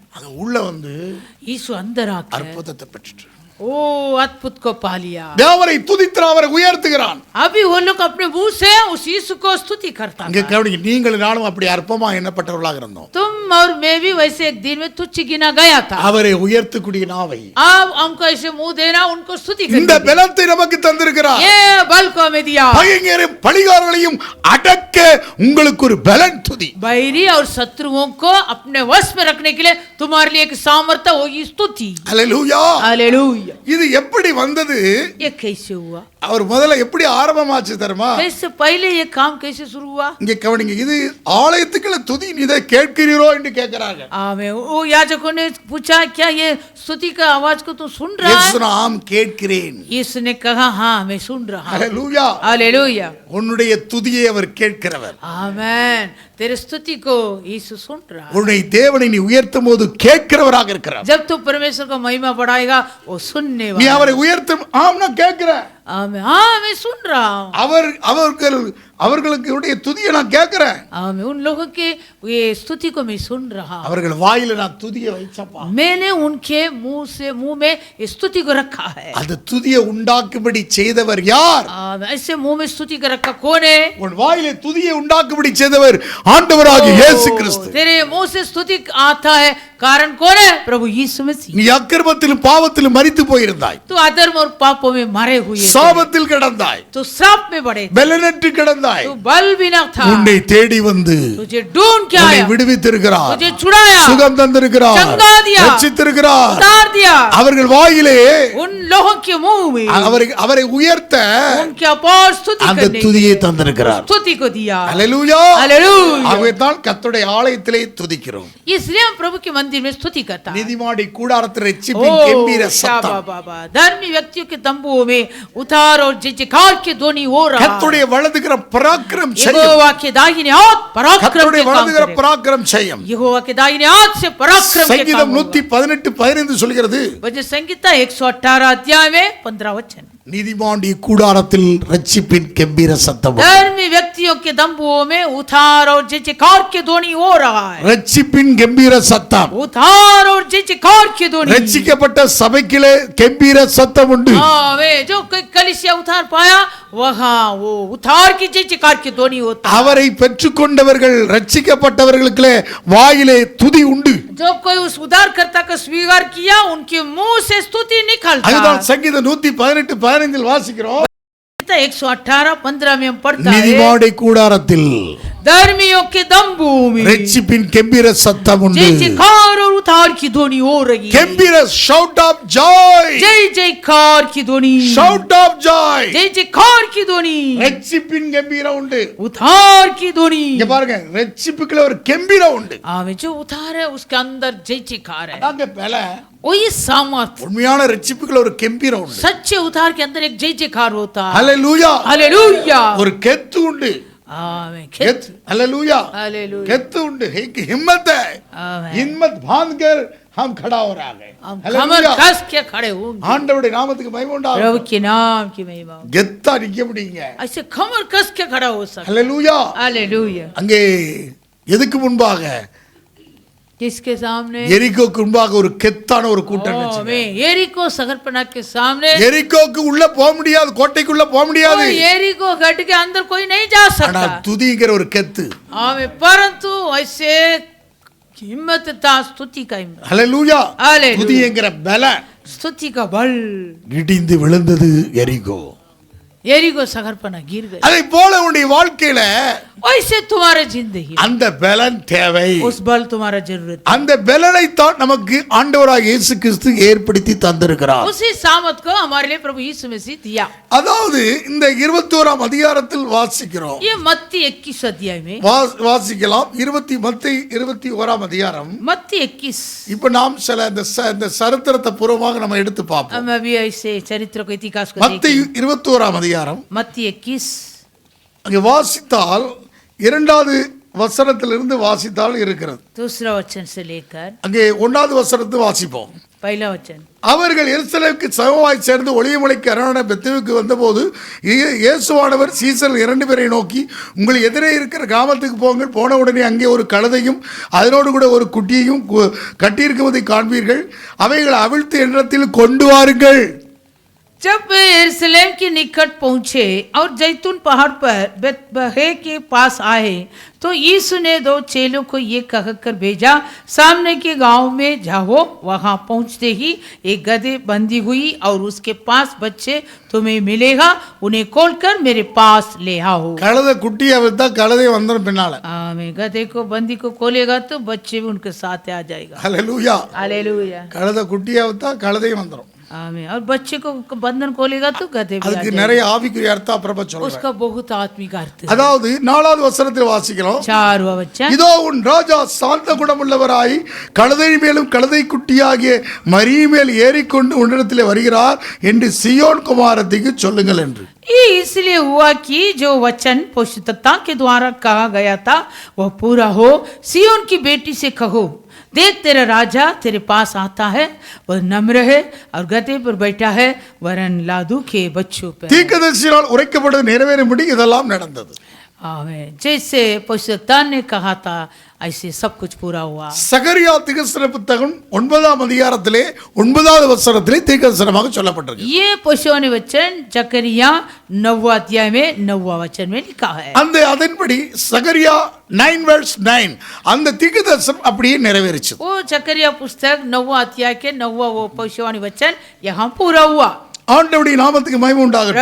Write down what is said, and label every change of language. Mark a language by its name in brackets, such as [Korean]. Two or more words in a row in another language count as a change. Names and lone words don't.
[Tamil] அது உள்ள வந்து [Hindi] यीशु अंदर आकर [Tamil] அற்புதத்தை பெற்றுட்டு [Hindi] ओ अद्भुत को पा लिया। [Tamil] தேவரை துதித்து அவரை உயர்த்துகிறான். [Hindi] अभी वो लोग अपने मुंह से उस यीशु को स्तुति करता [Tamil] இங்க [Hindi] था। [Tamil] கவனிங்க, நீங்கள் நானும் அப்படி அற்பமா எண்ணப்பட்டவர்களாக இருந்தோம். [Hindi] तुम और मैं भी वैसे एक दिन में तुच्छ गिना गया था। [Tamil] அவரை உயர்த்தக்கூடிய நாவை, [Hindi] अब हमको ऐसे मुंह देना, उनको स्तुति [Tamil] இந்த [Hindi] करनी। [Tamil] பலத்தை நமக்கு தந்திருக்கிறார். [Hindi] ये बल को हमें दिया। [Tamil] பகைஞரையும் பழிகாரர்களையும் அடக்க உங்களுக்கு ஒரு பலன் துதி. [Hindi] बैरी और शत्रुओं को अपने वश में रखने के लिए तुम्हारे लिए एक सामर्थ्य होगी स्तुति। [Tamil] அல்லேலூயா. [Hindi] हालेलुया। [Tamil] இது எப்படி வந்தது? [Hindi] ये कैसे हुआ? [Tamil] அவர் முதல்ல எப்படி ஆரம்பமாச்சு தெரியுமா? [Hindi] कैसे पहले ये काम कैसे शुरू हुआ? [Tamil] இங்க கவனிங்க, இது ஆலயத்துக்குள்ள துதி இதை கேட்கிறீரோ என்று கேட்கிறாங்க. [Hindi] आमेन। वो याजकों ने पूछा क्या ये स्तुति का आवाज को तू सुन रहा है? [Tamil] இயேசு நாம் கேட்கிறேன். [Hindi] यीशु ने कहा हाँ मैं सुन रहा हूँ। [Tamil] அல்லேலூயா. [Hindi] हालेलुया। [Tamil] உன்னுடைய துதியை அவர் கேட்கிறவர். [Hindi] आमेन। तेरे स्तुति को यीशु सुन रहा है। [Tamil] உன்னுடைய தேவனை நீ உயர்த்தும் போது கேட்கிறவராக இருக்கிறார். [Hindi] जब तू परमेश्वर का महिमा बढ़ाएगा वो सुनने [Tamil] நீ [Hindi] वाला। [Tamil] அவரை உயர்த்தும், ஆம் நான் கேட்கிறேன். [Hindi] आमेन। हाँ मैं सुन रहा हूँ। [Tamil] அவர்களுக்கு உடைய துதியை நான் கேட்கிறேன். [Hindi] आमेन। उन लोगों के ये स्तुति को मैं सुन रहा हूँ। [Tamil] அவர்கள் வாயில நான் துதியை வைச்சப்பா. [Hindi] मैंने उनके मुंह में इस स्तुति को रखा है। [Tamil] அந்த துதியை உண்டாக்கும்படி செய்தவர் யார்? [Hindi] ऐसे मुंह में स्तुति को रखा कौन है? [Tamil] உன் வாயிலே துதியை உண்டாக்கும்படி செய்தவர் ஆண்டவராகிய இயேசு கிறிஸ்து. [Hindi] तेरे मुंह से स्तुति आता है कारण कौन है? प्रभु यीशु मसीह। [Tamil] நீ அக்கிரமத்திலும் பாவத்திலும் மரித்து போயிருந்தாய், [Hindi] तू अधर्म और पापों में मरे हुए थे। [Tamil] சாபத்தில் கிடந்தாய், [Hindi] तू श्राप में पड़े थे। [Tamil] பலனற்று கிடந்தாய். [Hindi] तू बल बिना था। [Tamil] உன்னை தேடி வந்து [Hindi] तुझे ढूंढ के [Tamil] உன்னை [Hindi] आया, [Tamil] விடுவித்திருக்கிறார், [Hindi] तुझे छुड़ाया, [Tamil] சுகம் தந்திருக்கிறார், [Hindi] चंगा दिया, [Tamil] ரட்சித்திருக்கிறார். [Hindi] उतार दिया। [Tamil] அவர்கள் வாயிலே [Hindi] उन लोगों के मुंह में [Tamil] அவரை உயர்த்த [Hindi] उनके अपार स्तुति [Tamil] அந்த [Hindi] करने [Tamil] துதியை தந்திருக்கிறார். [Hindi] स्तुति को दिया। [Tamil] அல்லேலூயா. [Hindi] हालेलुया। [Tamil] ஆகவே தான் கர்த்தருடைய ஆலயத்திலே துதிக்கிறோம். [Hindi] इसलिए हम प्रभु के मंदिर में स्तुति करता है। [Tamil] நீதிமாடி கூடாரத்தில் ரட்சிப்பின் கம்பீர சத்தம், [Hindi] बाबा धर्मी व्यक्तियों के तंबुओं में उतार और जयजयकार के ध्वनि हो रहा है। [Tamil] கர்த்தருடைய வலதுகரம் பராக்கிரம் செய்யும். [Hindi] यहोवा के दाहिने हाथ पराक्रम [Tamil] கர்த்தருடைய [Hindi] के काम [Tamil] வலதுகரம் [Hindi] करेगा। [Tamil] பராக்கிரம் செய்யும். [Hindi] यहोवा के दाहिने हाथ से पराक्रम के काम [Tamil] சங்கீதம் [Hindi] होगा। [Tamil] 118:15 சொல்கிறது, [Hindi] भजन संहिता 118 अध्याय में 15 वचन। [Tamil] நீதிமாண்டி கூடாரத்தில் ரட்சிப்பின் கம்பீர சத்தம், [Hindi] धर्मी व्यक्तियों के तंबुओं में उतार और जयजयकार के ध्वनि हो रहा है। [Tamil] ரட்சிப்பின் கம்பீர சத்தம். [Hindi] उतार और जयजयकार के ध्वनि। [Tamil] ரட்சிக்கப்பட்ட சபைக்கிலே கம்பீர சத்தம் உண்டு. [Hindi] हाँ वे जो कोई कलीसिया उतार पाया वहाँ वो उतार की जयजयकार की ध्वनि होता है। [Tamil] அவரை பெற்றுக்கொண்டவர்கள் ரட்சிக்கப்பட்டவர்களுக்கு வாயிலே துதி உண்டு. [Hindi] जो कोई उस उद्धारकर्ता को स्वीकार किया उनके मुंह से स्तुति निकलता [Tamil] அதுதான் [Hindi] है। [Tamil] சங்கீதம் 118:15 वासिக்கிறோம். [Hindi] 118:15 में हम पढ़ता है, [Tamil] நீதிமாடி கூடாரத்தில் [Hindi] धर्मियों के तंबू में [Tamil] ரட்சிப்பின் கம்பீர சத்தம் உண்டு. [Hindi] जय जयकार और उद्धार की ध्वनि हो रही है। [Tamil] கம்பீர [English] shout of joy, [Hindi] जय जयकार की ध्वनि, [English] shout of joy. [Hindi] जय जयकार की ध्वनि, [Tamil] ரட்சிப்பின் கம்பீரம் உண்டு. [Hindi] उद्धार की ध्वनि। [Tamil] இங்க பாருங்க, ரட்சிப்புக்குள்ள ஒரு கம்பீரம் உண்டு. [Hindi] आवे जो उद्धार है उसके अंदर जय जयकार है। [Tamil] அதாங்க பல [Hindi] वही सामर्थ। [Tamil] உண்மையான ரட்சிப்புக்குள்ள ஒரு கம்பீரம் உண்டு. [Hindi] सच्चे उद्धार के अंदर एक जय जयकार होता है। [Tamil] ஹalleluya. [Hindi] हालेलुया। [Tamil] ஒரு கெத்து உண்டு. [Hindi] आमेन। [Tamil] கெத்து, ஹalleluya. [Hindi] हालेलुया। [Tamil] கெத்து உண்டு. [Hindi] एक हिम्मत है, आमेन। हिम्मत बांधकर हम खड़ा हो रहा है. हम कमर [Tamil] ஹalleluya. [Hindi] कस के खड़े होंगे। [Tamil] ஆண்டவருடைய நாமத்துக்கு மகிமை [Hindi] प्रभु [Tamil] உண்டாகட்டும். [Hindi] के नाम की महिमा हो। [Tamil] கெத்தா நிக்க முடியுங்க. [Hindi] ऐसे कमर कस के खड़ा हो सकता। [Tamil] ஹalleluya. [Hindi] हालेलुया। [Tamil] அங்கே எதுக்கு முன்பாக [Hindi] किसके सामने? [Tamil] எரிகோக்கு முன்பாக ஒரு கெத்தான ஒரு கூட்டம் இருந்துச்சு. [Hindi] एरिको शहरपनाह के सामने [Tamil] எரிகோக்கு உள்ள போக முடியாது, கோட்டைக்குள்ள போக முடியாது. [Hindi] एरिको गढ़ के अंदर कोई नहीं जा [Tamil] ஆனா [Hindi] सकता। [Tamil] துதிங்கிற ஒரு கெத்து. [Hindi] आमें परंतु ऐसे हिम्मत था, स्तुति का हिम्मत, [Tamil] ஹல்லேலூயா. [Hindi] हालेलुया। [Tamil] துதிங்கிற பல [Hindi] स्तुति का बल, [Tamil] இடிந்து விழுந்தது எரிகோ. [Hindi] एरिको शहरपनाह गिर गई। [Tamil] அதை போல உன்னுடைய வாழ்க்கையில [Hindi] वैसे तुम्हारे जिंदगी [Tamil] அந்த பலன் தேவை. [Hindi] उस बल तुम्हारा जरूरत है। [Tamil] அந்த பலனை தான் நமக்கு ஆண்டவராக இயேசு கிறிஸ்து ஏற்படுத்தி தந்திருக்கிறார். [Hindi] उसी सामर्थ को हमारे लिए प्रभु यीशु मसीह दिया। [Tamil] அதாவது இந்த 21ஆம் அதிகாரத்தில் வாசிக்கிறோம். [Hindi] ये मत्ती 21 अध्याय में [Tamil] வாசிக்கலாம். மத்தேயு 21ஆம் அதிகாரம். [Hindi] मत्ती 21। [Tamil] இப்ப நாம் சில இந்த சரித்திரத்தை பூர்வமாக நம்ம எடுத்து பார்ப்போம். [Hindi] हम अभी ऐसे चरित्र को इतिहास को [Tamil] மத்தேயு 21ஆம் அதிகாரம். [Hindi] मत्ती 21 [Tamil] அங்கே வாசித்தால் 2வது வசனத்திலிருந்து வாசித்தால் இருக்கிறது. [Hindi] दूसरा वचन से लेकर [Tamil] அங்கே 1வது வசனத்தை வாசிப்போம். [Hindi] पहला वचन। [Tamil] அவர்கள் எருசலேமுக்கு சமமாய் சேர்ந்து ஒளியமலைக்கு அரணான பெத்தேலுக்கு வந்தபோது இயேசுவானவர் சீசர் 2 பேரை நோக்கி, உங்கள் எதிரே இருக்கிற கிராமத்துக்கு போங்கள். போன உடனே அங்கே ஒரு கழுதையும் அதனோடு கூட ஒரு குட்டியையும் கட்டியிருக்குவதை காண்பீர்கள். அவைகளை அவிழ்த்து என்னிடத்தில் கொண்டு வாருங்கள். [Hindi] जब वे यरूशलेम के निकट पहुंचे और जैतून पहाड़ पर बेतबहे के पास आए तो यीशु ने 2 चेलों को ये कहकर भेजा, सामने के गांव में जाओ। वहां पहुंचते ही एक गधे बंधी हुई और उसके पास बच्चे तुम्हें मिलेगा, उन्हें खोलकर मेरे पास ले आओ। [Tamil] கழுதை குட்டியை அவிழ்த்தா கழுதை வந்துடும் பின்னால. [Hindi] आमीन। गधे को बंदी को खोलेगा तो बच्चे भी उनके साथ आ जाएगा। [Tamil] ஹல்லேலூயா. [Hindi] हालेलुया। [Tamil] கழுதை குட்டியை அவிழ்த்தா கழுதையும் வந்துடும். [Hindi] आमीन। और बच्चे को बंधन खोलेगा तो गधे भी आ [Tamil] அதுக்கு [Hindi] जाएगा। [Tamil] நிறைய ஆவிக்குரிய அர்த்தம் அப்புறமா சொல்றேன். [Hindi] उसका बहुत आत्मिक अर्थ है। [Tamil] அதாவது 4வது வசனத்தில் வாசிக்கிறோம். [Hindi] 4वां वचन। [Tamil] இதோ உன் ராஜா சாந்த குணமுள்ளவராய் கழுதை மேலும் கழுதை குட்டியாகிய மரி மேல் ஏறிக்கொண்டு உன்னிடத்திலே வருகிறார் என்று சியோன் குமாரத்திக்கு சொல்லுங்கள் என்று. [Hindi] ये इसलिए हुआ कि जो वचन पवित्रता के द्वारा कहा गया था वह पूरा हो। सियोन की बेटी से कहो, देख तेरा राजा तेरे पास आता है, वह नम्र है और गधे पर बैठा है, वरन लादू के बच्चों पर। [Tamil] தீர்க்கதரிசியால் உரைக்கப்பட்டது நிறைவேறும்படி இதெல்லாம் நடந்தது. [Hindi] आमीन। जैसे पवित्रता ने कहा था ऐसे सब कुछ पूरा हुआ। [Tamil] சகரியா தீர்க்கதரிசன புத்தகம் 9ஆம் அதிகாரத்திலே 9வது வசனத்திலே தீர்க்கதரிசனமாக சொல்லப்பட்டிருக்கு. [Hindi] ये पवित्रवाणी वचन जकरिया 9वां अध्याय में 9वां वचन में लिखा है। [Tamil] அதன்படி சகரியா 9:9 அந்த தீர்க்கதரிசனம் அப்படியே நிறைவேறிச்சு. [Hindi] वो जकरिया पुस्तक 9वां अध्याय के 9वां वो पवित्रवाणी वचन यहाँ पूरा हुआ। [Tamil] ஆண்டவருடைய நாமத்துக்கு மகிமை உண்டாகட்டும்.